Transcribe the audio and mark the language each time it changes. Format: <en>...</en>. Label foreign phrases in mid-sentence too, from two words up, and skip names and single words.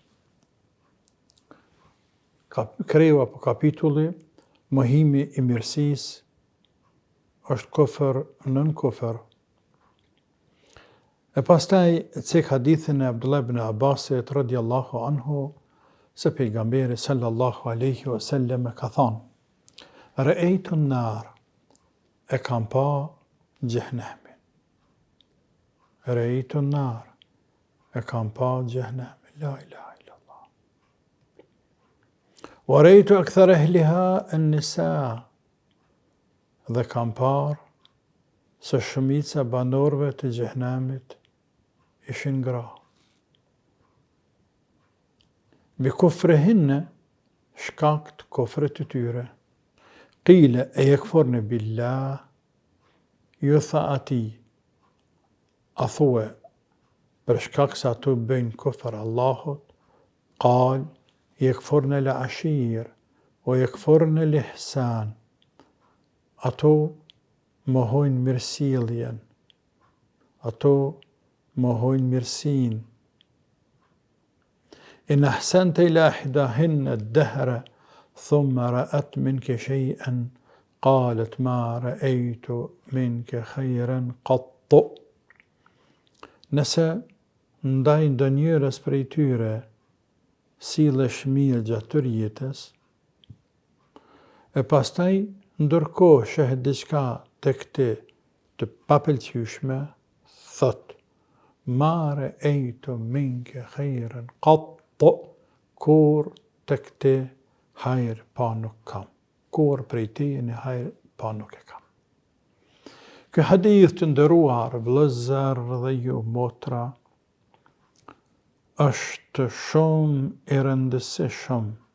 <sq>Kreu apo kapitulli mohimi i mirësisë është kufër nën kufër. E pastaj cek hadithin e Abdullah ibn Abbasit</sq> <ar>رضي الله عنه</ar> <sq>se pejgamberi</sq> <ar>صلى الله عليه وسلم</ar> <sq>ka thënë:</sq> <ar>رأيت النار,</ar> <sq>e kam pa xhehenemin.</sq> <ar>رأيت النار,</ar> <sq>e kam pa xhehenemin.</sq> <ar>لا إله إلا الله. ورأيت أكثر أهلها النساء,</ar> <sq>dhe kam par se shumica banorëve të xhehenemit ishin gra. Bi kufrihinne, shkak të kufrit të tyre.</sq> <ar>قيل أيكفرن بالله,</ar> <sq>ju tha ati, a thue, për shkak se ato bëjnë kufër Allahut,</sq> <ar>قال، يكفرن العشير، ويكفرن الإحسان,</ar> <sq>ato mohojnë mirësjelljen, ato mohojnë mirësin.</sq> <ar>إن أحسنت إلى إحداهن الدهر ثم رأت منك شيئا قالت ما رأيت منك خيرا قط.</ar> <sq>Nëse ndaj ndonjëres prej tyre sillesh mirë gjatë jetës, e pastaj ndërkohë shehet diçka tek ti të papëlqyeshme, thot</sq> <ar>ما رأيت منك خيرا قط,</ar> <sq>kur tek ti hajër pa nuk kam. Kur prej ti në hajër pa nuk e kam. Ky hadith të nderuar vëllezër dhe ju motra është shumë i rëndësishëm.</sq>